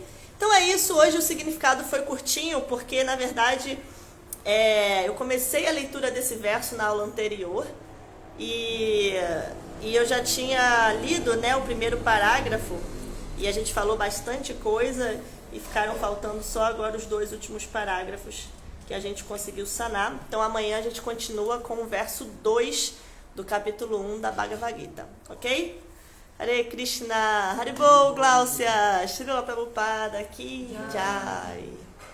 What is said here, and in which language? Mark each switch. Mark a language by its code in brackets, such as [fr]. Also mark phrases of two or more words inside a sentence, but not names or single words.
[pt] Então é isso, hoje o significado foi curtinho, porque na verdade eu comecei a leitura desse verso na aula anterior e eu já tinha lido, né, o primeiro parágrafo e a gente falou bastante coisa e ficaram faltando só agora os 2 últimos parágrafos que a gente conseguiu sanar. Então amanhã a gente continua com o verso 2 do capítulo 1 da Bhagavad Gita, ok? Hare Krishna, Haribol, Gláucia, Srila Prabhupada, [hi] की जय.